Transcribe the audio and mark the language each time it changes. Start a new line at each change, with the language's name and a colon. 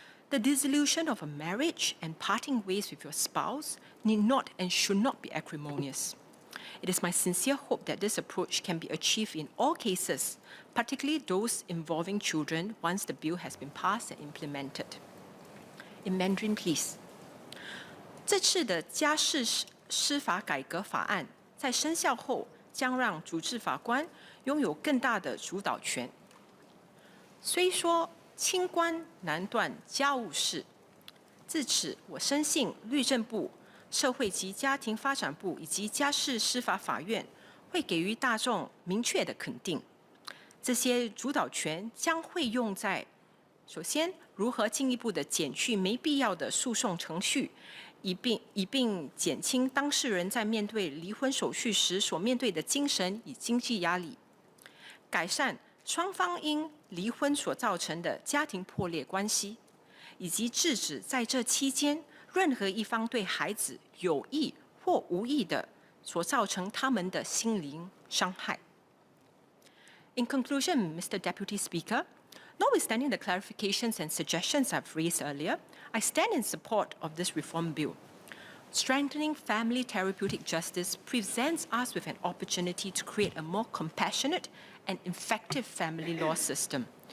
English: The dissolution of a marriage and parting ways with your spouse need not and should not be acrimonious. It is my sincere hope that this approach can be achieved in all cases, particularly those involving children once the bill has been passed and implemented. In Mandarin, please.
Chinese: 这次的家事司法改革法案在生效后，将让主治法官拥有更大的主导权。虽说清官难断家务事，自此我深信律政部、社会及家庭发展部以及家事司法法院会给予大众明确的肯定。这些主导权将会用在首先如何进一步的减去没必要的诉讼程序，以并减轻当事人在面对离婚手续时所面对的精神与经济压力，改善双方因离婚所造成的家庭破裂关系，以及制止在这期间任何一方对孩子有意或无意的所造成他们的心灵伤害。
English: In conclusion, Mr. Deputy Speaker, notwithstanding the clarifications and suggestions I've raised earlier, I stand in support of this reform bill. Strengthening family therapeutic justice presents us with an opportunity to create a more compassionate and effective family law system.